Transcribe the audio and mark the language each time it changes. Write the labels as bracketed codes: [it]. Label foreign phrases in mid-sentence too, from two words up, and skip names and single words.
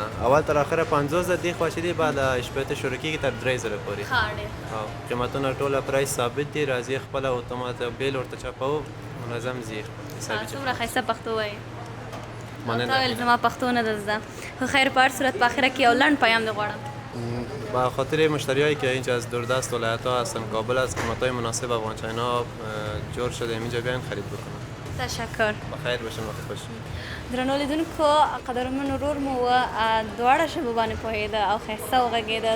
[ps] اول تر آخره 50 زره دی خوا چې دی بعد شپېته شروع کېږي تر 3 زره پورې. قیمتونه ټوله پرایس ثابت دي، راځي خپله اتومات بیل ورته چاپوو منظم ځي. څومره ښایسته پښتو وایي. مننه. تا ویل زما پښتو نه ده زده. خو خیر په هر صورت په آخره کې یو لنډ پیام دې غواړم. [fa] با خاطر مشتریایی که اینجا از دوردست ولایت‌ها هستن، کابل از قیمت‌های مناسب افغان چاینا جور شده اینجا بیاین خرید بکنن. تشکر. بخیر باشین، وقت خوش. [ps] درنو لیدونکو، قدرمن ورور مو دواړه ژبو باندې پوهېده او ښایسته وغږېده.